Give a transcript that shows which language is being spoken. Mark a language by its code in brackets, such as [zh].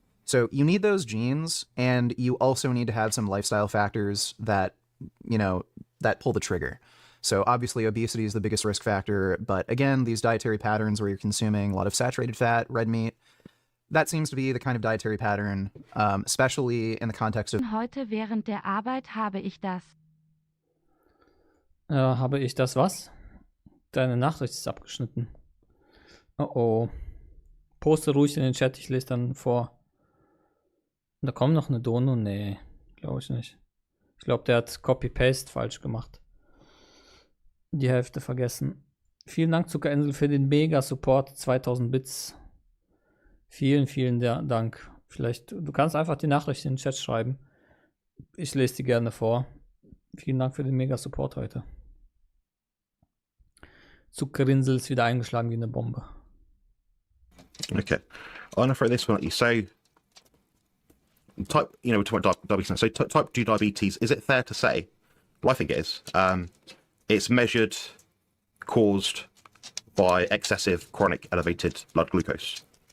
[en] So you need those genes, and you also need to have some lifestyle factors that, that pull the trigger. So obviously obesity is the biggest risk factor, but again, these dietary patterns where you're consuming a lot of saturated fat, red meat, that seems to be the kind of dietary pattern, especially in the context of... [de] Heute während der Arbeit habe ich das. Habe ich das was? Deine Nachricht ist abgeschnitten. Oh. Poste ruhig in den Chat, ich lese dann vor. Da kommt noch eine Dono? Nee, glaube ich nicht. Ich glaube, der hat Copy-Paste falsch gemacht. Die Hälfte vergessen. Vielen Dank, Zuckerinsel, für den Mega-Support. 2000 Bits. Vielen, vielen Dank. Vielleicht, du kannst einfach die Nachricht in den Chat schreiben. Ich lese die gerne vor. Vielen Dank für den Mega-Support heute. Zuckerinsel ist wieder eingeschlagen wie eine Bombe. Okay. [en] I'm going to throw this one at you. So, we're talking about diabetes now. So, type 2 diabetes, is it fair to say, well, I think it is, it's measured, caused by excessive chronic elevated blood glucose.